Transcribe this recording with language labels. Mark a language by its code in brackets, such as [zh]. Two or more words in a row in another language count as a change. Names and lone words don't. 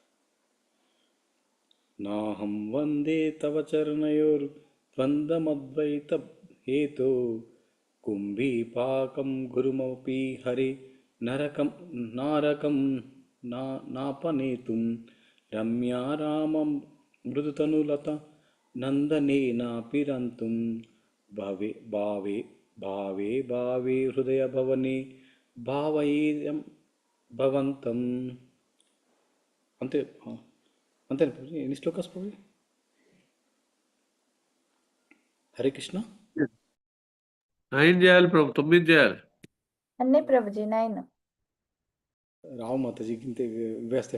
[sa] नाहं वन्दे तव चरणयोर्द्वन्द्वमद्वैतहेतो कुम्भीपाकं गुरुमपि हरे नारकं नापनेतुं रम्या रामं मृदुतनुलता नन्दनेनापिरन्तुं भावे हृदयभवने भावयेयं भवन्तम् [te] అంతే అంతేనా ప్రభు? ఎన్ని శ్లోకాస్ ప్రభు? హరే కృష్ణ. 9 చేయాలి ప్రభు, 9 చేయాలి. అన్నీ ప్రభుజీ 9. రావు మాతాజీ ఇంతే వేస్తే